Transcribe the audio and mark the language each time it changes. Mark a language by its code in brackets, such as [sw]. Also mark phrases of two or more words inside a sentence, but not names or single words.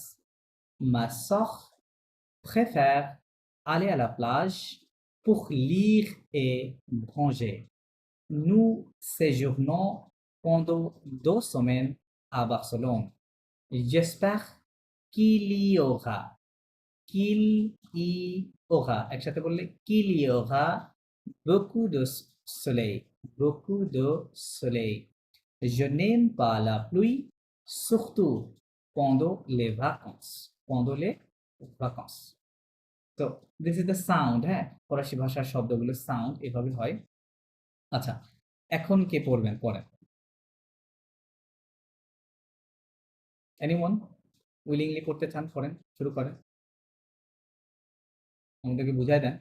[fr] Ma sœur préfère aller à la plage pour lire et manger. Nous séjournons pendant 2 semaines à Barcelone. J'espère qu'il y aura, [bn] একসাথে বললে [fr] qu'il y aura beaucoup de soleil, beaucoup de soleil. Je n'aime pas la pluie, surtout pendant les vacances. Pendant les vacances. [en] তো this is the sound, হ্যাঁ। [bn] ফরাসি ভাষার শব্দগুলো সাউন্ড এভাবে হয়। আচ্ছা, এখন কে পড়বেন, পড়েন। [en] anyone willingly [bn] পড়তে চান, পড়েন, শুরু করেন, আমাদেরকে বুঝাই দেন।